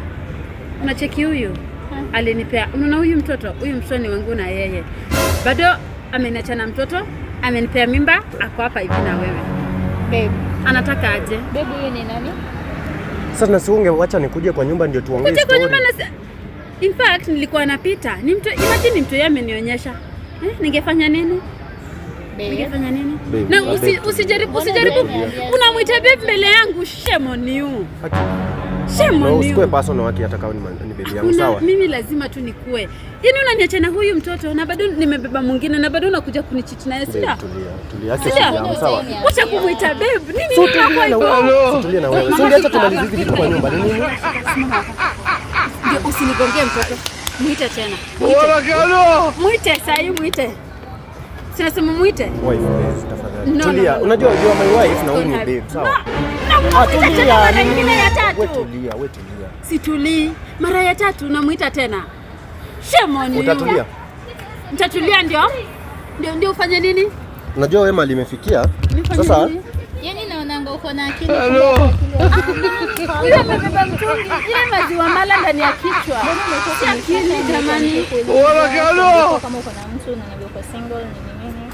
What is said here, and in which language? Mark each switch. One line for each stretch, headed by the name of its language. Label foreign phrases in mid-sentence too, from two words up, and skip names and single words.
Swahili: Unacheki huyu? Alinipea. Unaona huyu mtoto ni wangu na yeye. Bado ameniacha na mtoto, amenipea mimba, ako hapa hivi na wewe. Babe, anataka aje? Babe huyu ni nani? Sasa nasiunge wacha nikuje kwa nyumba ndio tuongee story. Kuja kwa nyumba
English: in fact
Swahili: nilikuwa napita. Ni mtu imagine mtu yeye amenionyesha. Ningefanya nini? Ningefanya nini? Na usijaribu. Unamwita babe mbele yangu,
English: shame on you. Shame on you.
Swahili: Usikue personal waki atakao ni baby yangu sawa. Mimi lazima tu nikue. Yaani unaniacha na huyu mtoto na bado nimebeba mwingine na bado unakuja kunicheat naye sida. Tulia sawa. Acha kumuita babe. Nini kwa hivyo? Tulia na wewe. Ungeacha tumalize hivi vitu kwa nyumba. Ni nini? Ndio usinigongee mtoto. Muite tena. Muite sasa, muite. Sinasema muite. Wife, tafadhali. Tulia. Unajua
English: you are my wife
Swahili: na wewe ni babe, sawa? Tulia. Mara nyingine ya tatu. Wewe tulia. Situlii. Mara ya tatu unamuita tena.
English: Shame on you.
Swahili: Utatulia? Nitatulia ndio ufanye nini? Unajua wewe mali imefikia. Sasa yaani naonanga uko na akili. Huyo amebeba mtungi. Ile maziwa mala ndani ya kichwa. Si akili jamani. Kama uko na mtu na uko single ni nini?